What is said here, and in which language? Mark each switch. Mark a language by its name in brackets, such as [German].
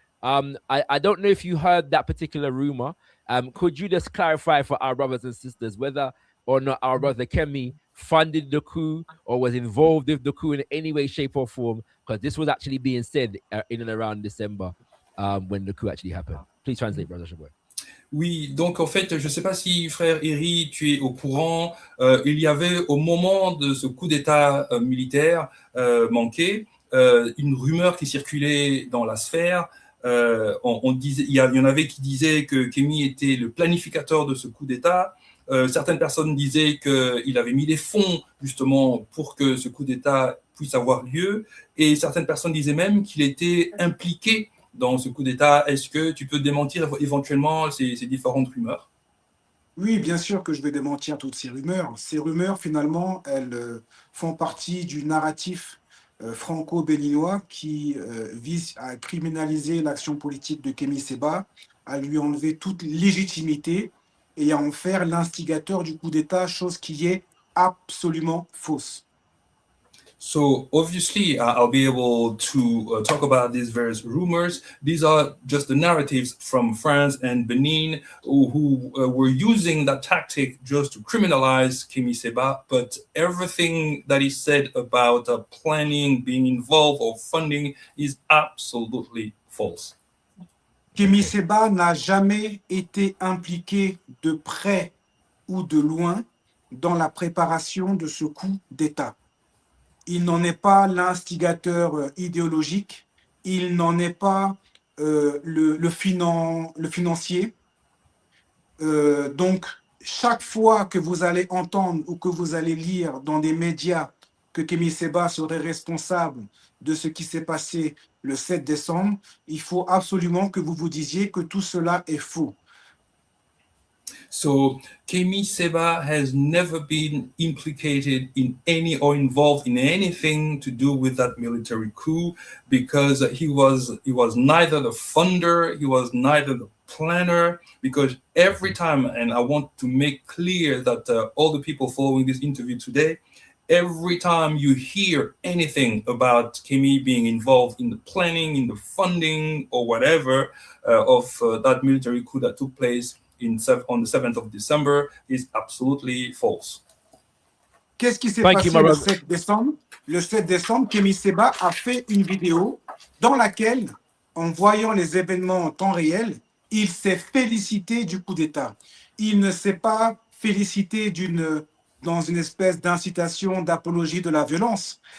[English] I don't know if you heard that particular rumor. Could you just clarify for our brothers and sisters whether or not our brother Kemi funded the coup or was involved with the coup in any way, shape, or form? Because this was actually being said in and around December when the coup actually happened. Please translate, brother Shaboy. [French] Oui, donc en fait, je ne sais pas si frère Hery, tu es au courant, il y avait au moment de ce coup d'État militaire manqué, une rumeur qui circulait dans la sphère. On disait, il y en avait qui disaient que Kemi était le planificateur de ce coup d'État. Certaines personnes disaient qu'il avait mis des fonds justement pour que ce coup d'État puisse avoir lieu. Et certaines personnes disaient même qu'il était impliqué dans ce coup d'État. Est-ce que tu peux démentir éventuellement ces différentes rumeurs? Oui, bien sûr que je vais démentir toutes ces rumeurs. Ces rumeurs, finalement, elles font partie du narratif franco-béninois qui vise à criminaliser l'action politique de Kemi Seba, à lui enlever toute légitimité et à en faire l'instigateur du coup d'État, chose qui est absolument fausse. [English] So obviously, I'll be able to talk about these various rumors. These are just the narratives from France and Benin who were using that tactic just to criminalize Kemi Seba. But everything that is said about planning, being involved, or funding is absolutely false. [French] Kemi Seba n'a jamais été impliqué de près ou de loin dans la préparation de ce coup d'État. Il n'en est pas l'instigateur idéologique, il n'en est pas le financier. Donc, chaque fois que vous allez entendre ou que vous allez lire dans des médias que Kemi Seba serait responsable de ce qui s'est passé le 7 décembre, il faut absolument que vous vous disiez que tout cela est faux. [English] So Kemi Seba has never been implicated in any or involved in anything to do with that military coup because he was neither the funder, he was neither the planner, because every time, and I want to make clear that all the people following this interview today, every time you hear anything about Kemi being involved in the planning, in the funding or whatever of that military coup that took place on the 7th of December is absolutely false. [French] Qu'est-ce qui s'est passé le 7 décembre? Le 7 décembre, Kemi Seba a fait une vidéo dans laquelle, en voyant les événements en temps réel, il s'est félicité du coup d'État. Il ne s'est pas félicité dans une espèce d'incitation, d'apologie de la violence.